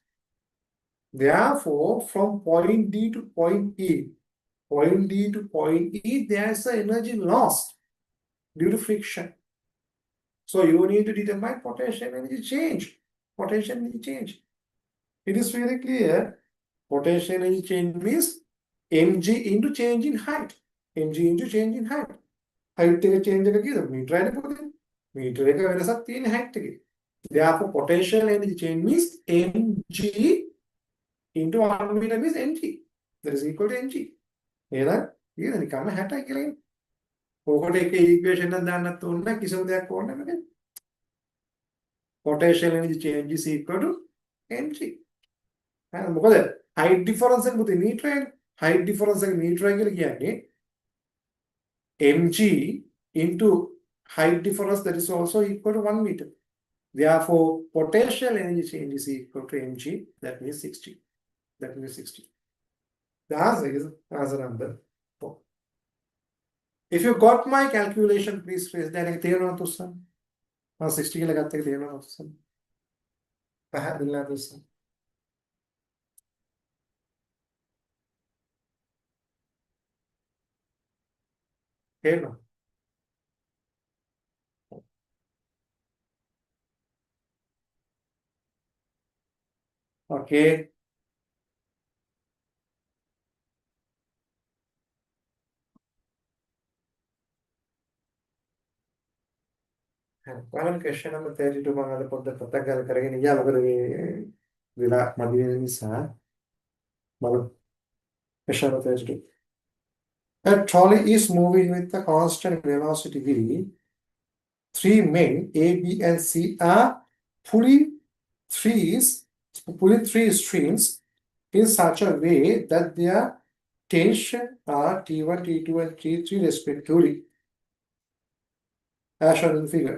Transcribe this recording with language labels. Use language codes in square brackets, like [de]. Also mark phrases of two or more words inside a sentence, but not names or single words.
[en] Therefore, from point D to point E, there is an energy lost due to friction. So you need to determine potential energy change. Potential energy change. It is very clear. Potential energy change means mg into change in height. Mg into change in height. [si] Height change එක කීයද? මීටර් එකයි පොතේ. මීටර් එක වෙනසක් තියෙන height එකේ. [en] Therefore, potential energy change means mg into 1 meter means mg. That is equal to mg. [si] එහෙනම් ඊට නිකම්ම 60යි කියලා එන්නේ. ඕකට එක equation එකක් දාන්නත් ඕනේ නැහැ කිසිම දෙයක් ඕනේ නැහැ. [en] Potential energy change is equal to mg. [si] මොකද height difference එක පුතේ මීටර් එකනේ. [en] Height difference [si] එක මීටර් එක කියලා කියන්නේ [en] mg into height difference, that is also equal to 1 meter. Therefore, potential energy change is equal to mg. That means 60. That means 60. The answer is answer number 4. If you got my calculation, please raise that. [si] තේරෙනවද තුස්සන්? 60 කියලා ගත්ත එක තේරෙනවද තුස්සන්? පැහැදිලි නේද තුස්සන්? තේරෙනවද? [en] Okay. One question number 32 [si] මම අද පොඩ්ඩක් පොතක් ගාලා කරගෙන ගියා. මොකද මේ වෙලා මදි වෙන නිසා බලමු. [en] Question number 32. A trolley is moving with a constant velocity v. 3 men A, B, and C are pulling 3s pulling three strings in such a way that their tension are T1, T2, and T3 respectively, as shown in the figure.